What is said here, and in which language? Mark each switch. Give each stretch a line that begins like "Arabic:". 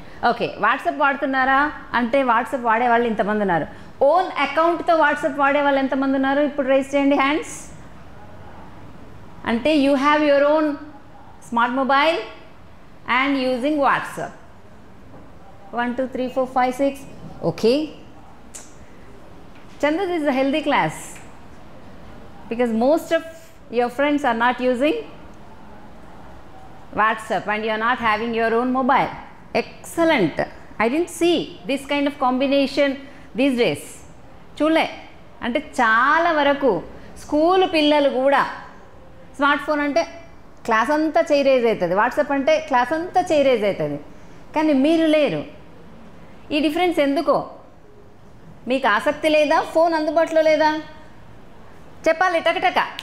Telugu: Okay, WhatsApp వాడుతున్నారా అంటే WhatsApp వాడేవాళ్ళు ఇంతమంది ఉన్నారు. ఓన్ అకౌంట్తో వాట్సాప్ వాడేవాళ్ళు ఎంతమంది ఉన్నారు? ఇప్పుడు రైజ్ చేయండి హ్యాండ్స్.
English: అంటే you have your own smart mobile and using WhatsApp. 1 2 3 4 5 6. Okay, Chandu, this is a healthy class because most of your friends are not using WhatsApp and you are not having your own mobile. Excellent. I didn't see this kind of combination these days.
Telugu: చూలే అంటే చాలా వరకు school పిల్లలు కూడా smart phone అంటే class అంతా చేరేజ్ అవుతుంది, WhatsApp అంటే క్లాస్ అంతా చేరేజ్ అవుతుంది. కానీ మీరు లేరు. ఈ డిఫరెన్స్ ఎందుకో మీకు ఆసక్తి లేదా? ఫోన్ అందుబాటులో లేదా? చెప్పాలి టకటక.